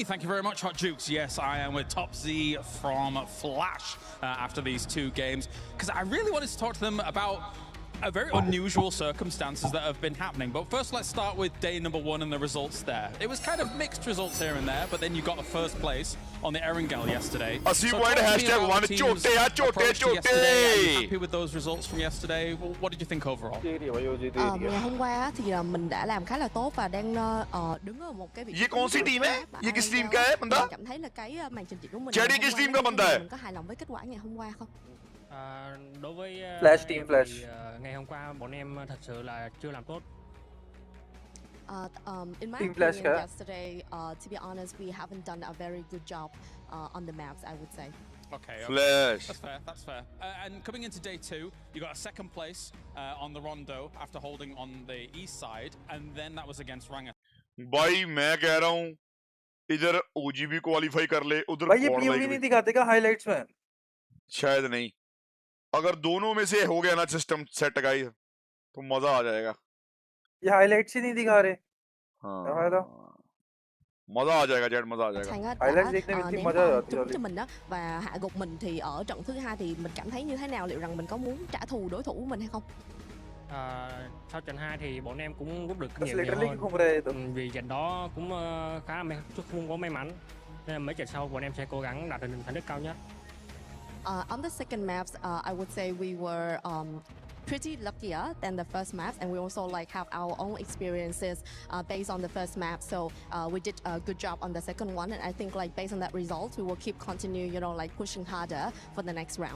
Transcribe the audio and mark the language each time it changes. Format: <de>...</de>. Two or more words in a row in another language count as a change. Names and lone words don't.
<en>Thank you very much, Hot Jukes. Yes, I am with Top Z from Flash after these 2 games because I really wanted to talk to them about very unusual circumstances that have been happening. But first, let's start with day number 1 and the results there. It was kind of mixed results here and there, but then you got the first place on the Erangel yesterday. So happy with those results from yesterday. What did you think overall?</en> <vi>Ngày hôm qua thì mình đã làm khá là tốt và đang đứng ở một cái vị trí.</vi> <hi>ये कौन सी टीम है? ये किस टीम का है बंदा?</hi> <vi>Cảm thấy là cái màn trình diễn của mình.</vi> <hi>Cherry किस टीम का बंदा है?</hi> <vi>Mình có hài lòng với kết quả ngày hôm qua không? Đối với Flash team Flash. Ngày hôm qua bọn em thật sự là chưa làm tốt.</vi> <en>In my opinion, yesterday, to be honest, we haven't done a very good job on the maps, I would say. Okay. Flash. That's fair. And coming into day 2, you got a second place on the Rondo after holding on the east side, and then that was against Ranga.</en> <hi>भाई मैं कह रहा हूँ इधर OG भी क्वालीफाई कर ले उधर भाई ये POV नहीं दिखाते क्या हाइलाइट्स में? शायद नहीं अगर दोनों में से हो गया ना</hi> <en>system set guys</en> <hi>तो मजा आ जाएगा ये हाइलाइट्स ही नहीं दिखा रहे हाँ मजा आ जाएगा जेट मजा आ जाएगा हाइलाइट्स देखने में इतनी मजा आती है</hi> <vi>cho mình đó và hạ gục mình thì ở trận thứ 2 thì mình cảm thấy như thế nào, liệu rằng mình có muốn trả thù đối thủ của mình hay không? Sau trận 2 thì bọn em cũng rút được kinh nghiệm nhiều hơn vì trận đó cũng khá là không có may mắn Nên là mấy trận sau bọn em sẽ cố gắng đạt được thành tích cao nhất.</vi> <en>On the second maps, I would say we were pretty luckier than the first maps, and we also like have our own experiences based on the first map. So we did a good job on the second one, and I think like based on that result, we will keep continue, like pushing harder for the next round.</en>